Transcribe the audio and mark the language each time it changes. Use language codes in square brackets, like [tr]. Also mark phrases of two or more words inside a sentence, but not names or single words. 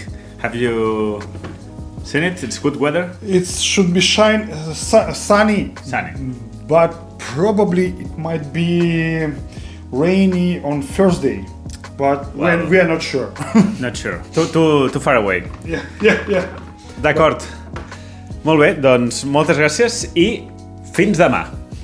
[en] Have you seen it? It's good weather. It should be sunny, Sunny. but probably it might be rainy on Thursday. But Well- we are not sure. Not sure. Too far away. yeah. [ca] D'acord. Molt bé, doncs moltes gràcies i fins demà.